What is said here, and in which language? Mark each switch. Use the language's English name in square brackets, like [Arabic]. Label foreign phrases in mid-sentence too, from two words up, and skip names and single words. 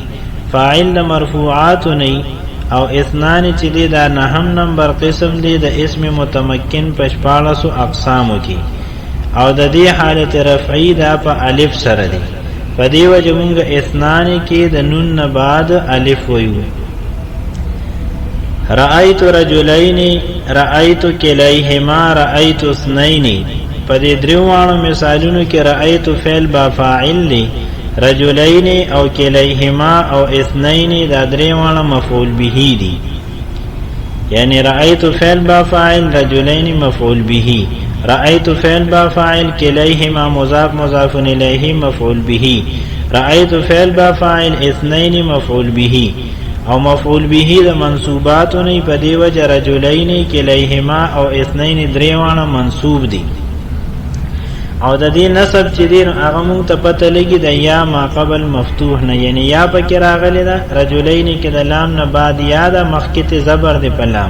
[Pashto] فاعل د مرفوعات نه او اثنان چې دی دا نهم نمبر قسم دی د [Arabic] اسم متمکن [Pashto] په 14 اقسامو کې او د دې حالت رفعی دا په الف سره دی، په دې وجه مونږ اثنان کې د نون نه بعد الف ویو. [Arabic] رأیت رجلین، رأیت کلیهما، رأیت اثنین. [Pashto] په دې دریوانو مثالونو کې [Arabic] رأیت فعل با فاعل [Pashto] دی، رجلین او کلیهما او اثنین دا دریوانو [Arabic] مفعول به [Pashto] دی. [Arabic] یعنی رأیت فعل با فاعل، رجلین مفعول به. رأیت فعل با فاعل، کلیهما مضاف مضاف الیه مفعول به. رأیت فعل با فاعل، اثنین مفعول به. [Pashto] او [Arabic] مفعول به [Pashto] د منصوباتو نه په دی وجه رجلین کلیهما او اثنین دریوانه منصوب دي. او د دې نسب چې دین هغه مونږ ته پته لګي د [Arabic] یا ما قبل مفتوح [Pashto] نه، یعنی یا پکې راغلی ده، رجلین کې د لام نه بعد یا ده، مخکې ته زبر دی په لام.